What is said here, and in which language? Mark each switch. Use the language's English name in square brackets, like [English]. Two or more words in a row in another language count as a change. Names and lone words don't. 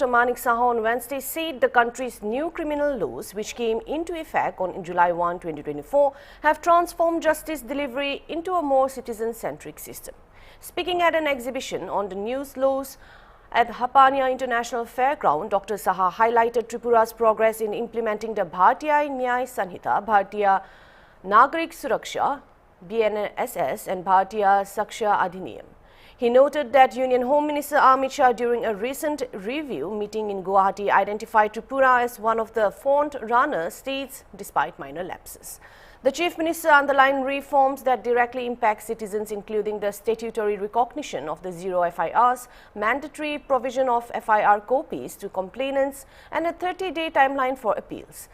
[English] Manik Saha on Wednesday said the country's new criminal laws, which came into effect on July 1, 2024, have transformed justice delivery into a more citizen-centric system. Speaking at an exhibition on the news laws at Hapania International Fairground, Dr. Saha highlighted Tripura's progress in implementing the Bharatiya Nyay Sanhita, Bharatiya Nagarik Suraksha, BNSS and Bharatiya Saksha Adhiniyam. He noted that Union Home Minister Amit Shah during a recent review meeting in Guwahati identified Tripura as one of the front-runner states despite minor lapses. The Chief Minister underlined reforms that directly impact citizens, including the statutory recognition of the zero FIRs, mandatory provision of FIR copies to complainants, and a 30-day timeline for appeals.